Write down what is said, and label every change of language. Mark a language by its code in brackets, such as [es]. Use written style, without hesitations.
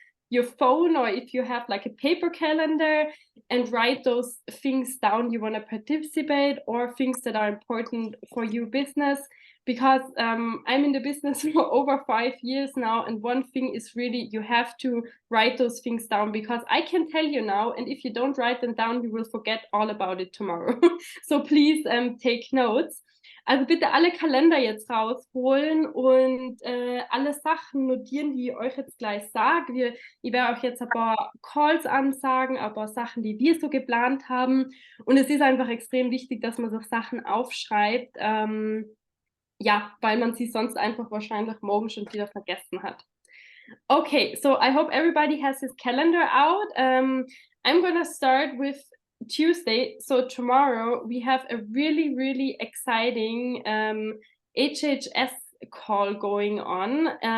[en] your phone, or if you have like a paper calendar, and write those things down you want to participate or things that are important for your business, because I'm in the business for over 5 years now, and one thing is really you have to write those things down, because I can tell you now, and if you don't write them down, you will forget all about it tomorrow. So please take notes. [de] Also bitte alle Kalender jetzt rausholen und alle Sachen notieren, die ich euch jetzt gleich sage. Ich werde euch jetzt ein paar Calls ansagen, ein paar Sachen, die wir so geplant haben. Und es ist einfach extrem wichtig, dass man sich Sachen aufschreibt, ja, weil man sie sonst einfach wahrscheinlich morgen schon wieder vergessen hat. [en] Okay, so I hope everybody has his calendar out. I'm gonna start with Tuesday. So tomorrow we have a really, really exciting HHS call going on.